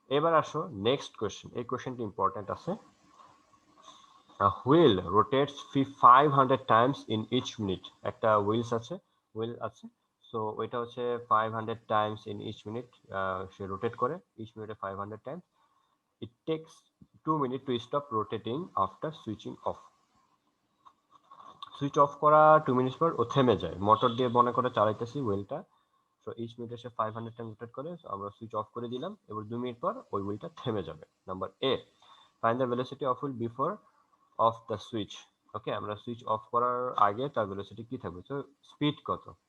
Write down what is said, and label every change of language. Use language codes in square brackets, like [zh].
[bn] এবার আসো next question. এই কোশ্চেনটি ইম্পর্টেন্ট আছে. [en] A wheel rotates 500 times in each minute. [bn] একটা হুইল আছে, সো ওইটা হচ্ছে [en] 500 times in each minute, [bn] say rotate করে ইচ মিনিটে 500 Times. [en] it takes 2 minutes to stop rotating after switching off. [bn] Switch off করা 2 মিনিট পর ও থেমে যায়। মোটর দিয়ে মনে করে চালাইতেছি হুইলটা, সো ইচ মিনিটে সে 500 টাইম রোটেট করে। সো আমরা সুইচ অফ করে দিলাম, এবার 2 মিনিট পর ওই হুইলটা থেমে যাবে। [en] Number A, find the velocity of wheel before off the switch. [bn] ওকে, আমরা সুইচ অফ করার আগে তার ভেলোসিটি কি থাকবে, তো স্পিড কত।